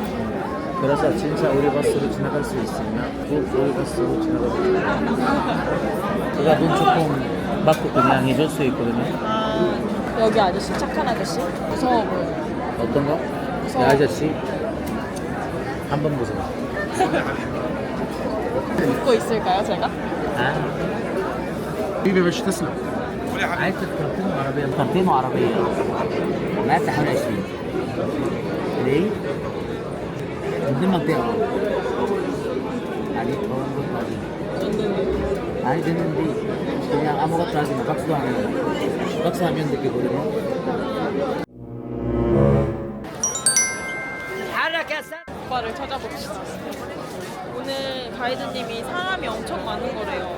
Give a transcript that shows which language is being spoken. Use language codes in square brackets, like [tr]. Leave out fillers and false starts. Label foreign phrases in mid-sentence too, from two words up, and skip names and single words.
[ko] 그래서 진짜 우리 버스로 지나갈 수 있으면 우리 버스로 지나가고 제가 돈 조금 받고 그냥 해줄 수 있거든요. 아, 여기 아저씨 착한 아저씨? 무서워 보여. 어떤 거? 무서워. 이 아저씨 한번 보세요. 믿고 있을까요, 제가? [ar] عايز كرتين عربية كرتين عربية مقاس حوالي 20 ليه؟ من ضمن منطقة يعني [ko] 아니 됐는데 그냥 아무것도 하지 마. 박수도 안 해. 박수하면 느끼거든요. 오빠를 찾아봅시다. 오늘 가이드님이 사람이 엄청 많은 거래요.